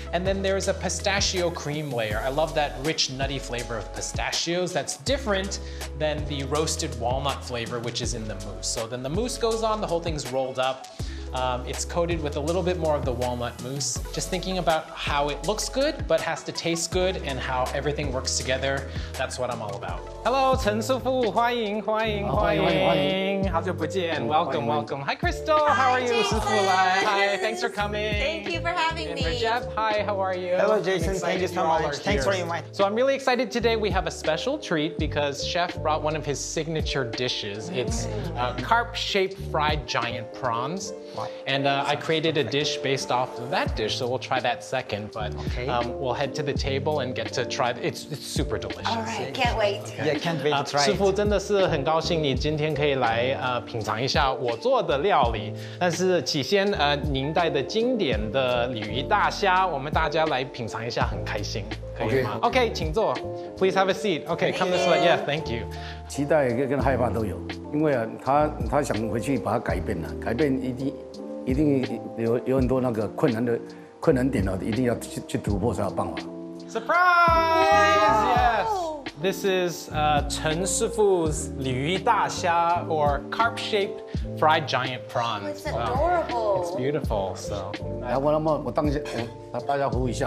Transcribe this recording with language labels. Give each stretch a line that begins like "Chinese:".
English: And then there's a pistachio cream layer. I love that rich, nutty flavor of pistachios. That's different than the roasted walnut flavor, which is in the mousse. So then the mousse goes on, the whole thing's rolled up. It's coated with a little bit more of the walnut mousse. Just thinking about how it looks good, but has to taste good, and how everything works together. That's what I'm all about.
Chinese: Hello, Chen师傅，欢迎，欢迎，欢迎，好久不见 ，
English: Welcome, welcome. Hi, Crystal, how are you?
Chinese: 师傅来
English: Hi, thanks for coming. Thank you for having and me. Rajab, hi, how are you? Hello, Jason. Thank you so much. Thanks for inviting. So I'm really excited today. We have a special treat because Chef brought one of his signature dishes. It's carp-shaped fried giant prawns. Wow. And I created a dish based off of that dish, so we'll try that second. But we'll head to the table and get to try. It's super delicious. All right, can't wait. Yeah, can't wait to try
Chinese: 师
English: it.
Chinese: 傅真的是很高兴你今天可以来品尝一下我做的料理。但是起先您带的经典的鲤鱼大虾，我们大家来品尝一下，很开心，可以吗 ？OK， 请坐。
English: Please have a seat. OK, come this way. Yeah, thank you.
Chinese: 期待跟害怕都有，因为他想回去把它改变了，改变一定有很多那个困难点一定要去突破才有办法。
English: Surprise! Yes. This is Chen 师傅's 鲤鱼大虾 or carp-shaped fried giant prawns. It's adorable. It's beautiful. So.
Chinese: 来，我当一下，大家服务一下。